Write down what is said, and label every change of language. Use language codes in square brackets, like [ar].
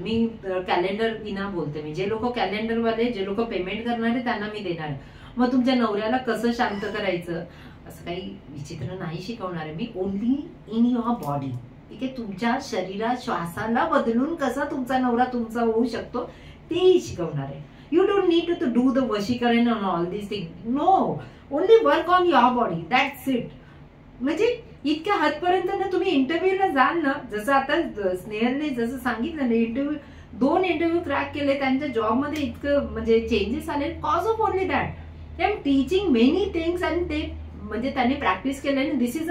[mr] मी calendar विना बोलते. मी जे लोक कॅलेंडरवाले, जे लोक पेमेंट करणारे त्यांना मी देणार. मग तुमच्या नवऱ्याला कसं शांत करायचं असं काही विचित्र नाही शिकवणार आहे मी. [en] Only in your body. [mr] ठीक आहे, तुमच्या शरीरात श्वासाला बदलून कसा तुमचा नवरा तुमचा होऊ शकतो तेही शिकवणार आहे. [en] You don't need to do the वशीकरण on all this thing. No, only work on your body, that's it. [mr] म्हणजे इतक्या हातपर्यंत ना तुम्ही इंटरव्ह्यूला जाल ना, जसं आता स्नेहलने जसं सांगितलं ना, 2 इंटरव्ह्यू क्रॅक केले, त्यांच्या जॉबमध्ये इतकं म्हणजे चेंजेस आले [en] Cause of only that. They are teaching many things [mr] आणि ते म्हणजे त्यांनी प्रॅक्टिस केल्याने [en] This is.